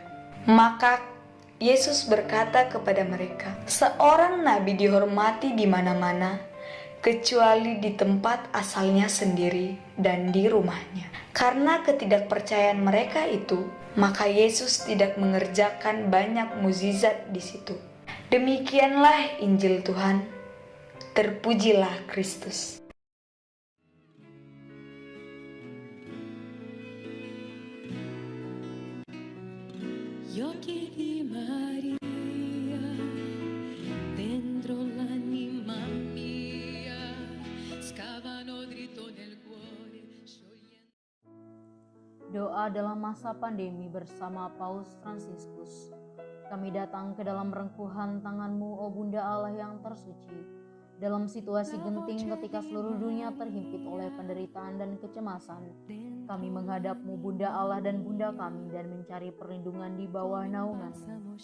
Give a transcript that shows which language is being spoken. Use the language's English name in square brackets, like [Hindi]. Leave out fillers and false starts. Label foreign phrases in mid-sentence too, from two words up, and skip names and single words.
[Indonesian] Maka Yesus berkata kepada mereka, "Seorang nabi dihormati di mana-mana kecuali di tempat asalnya sendiri dan di rumahnya. Karena ketidakpercayaan mereka itu, maka Yesus tidak mengerjakan banyak mukjizat di situ. Demikianlah Injil Tuhan. Terpujilah Kristus. [Italian] Gli occhi di Maria dentro l'anima mia scavano dritto nel cuore sciogliendo. [Indonesian] Doa dalam masa pandemi bersama Paus Fransiskus. Kami datang ke dalam rengkuhan tangan-Mu, O Bunda Allah yang tersuci. Dalam situasi genting ketika seluruh dunia terhimpit oleh penderitaan dan kecemasan, kami menghadap-Mu, Bunda Allah dan Bunda kami, dan mencari perlindungan di bawah naungan-Mu.